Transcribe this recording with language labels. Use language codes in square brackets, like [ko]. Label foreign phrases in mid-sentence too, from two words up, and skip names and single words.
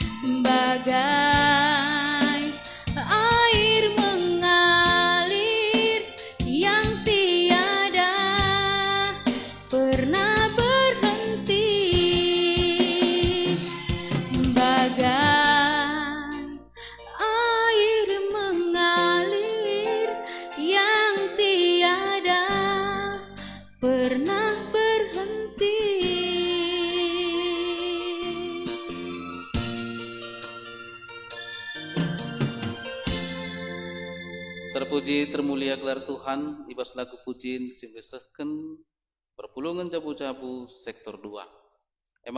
[id] bagai air mengalir yang tiada pernah berhenti, bagai air mengalir yang tiada pernah berhenti. Terpuji termulia gelar Tuhan, [btx] ibas lagu pujian simbesahkan perpulungan jabu-jabu sektor 2.